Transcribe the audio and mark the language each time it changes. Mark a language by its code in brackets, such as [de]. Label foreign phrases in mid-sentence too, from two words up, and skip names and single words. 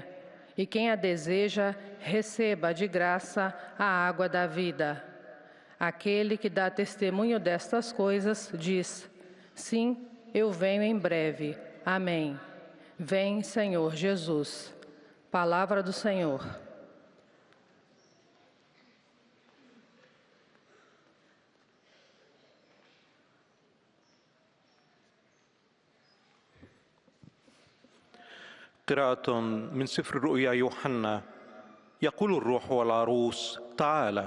[pt] E quem a deseja, receba de graça a água da vida. Aquele que dá testemunho destas coisas, diz, sim, eu venho em breve. Amém. Vem, Senhor Jesus. Palavra do Senhor. [ar] قراءة من سفر الرؤيا يوحنا. يقول الروح والعروس تعالى.